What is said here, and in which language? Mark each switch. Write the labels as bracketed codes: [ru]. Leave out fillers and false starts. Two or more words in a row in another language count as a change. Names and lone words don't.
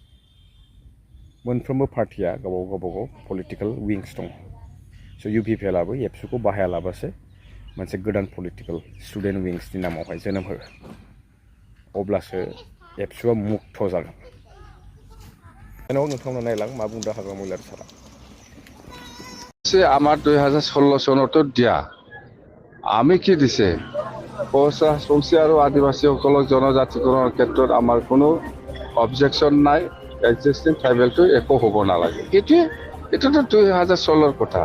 [brx] मोनफ्रोमबो पार्टिया गावबागाव पलिटिकेल विंस दङ। स' UPPLआबो एबसुखौ बाहायालाबासे मोनसे गोदान पलिटिकेल स्टुडेन्ट विंसनि नामावहाय जोनोम हो। अब्लासो एबसुआ मुक्त जागोन। जेनेबा नोंथांमोना नायलां मा बुंदों हाग्रामा महिलारि सारा। [as] আমার 2016 চনতো দিয়া, আমি কি দিছে? কোচ ৰাজবংশী আৰু আদিবাসীসকলক জনজাতিকৰণৰ ক্ষেত্ৰত আমাৰ কোনো অবজেকশ্যন নাই। এক্সিষ্টিং ট্ৰাইবেলটো একো হ'ব নালাগে। এইটোতো 2016ৰ কথা।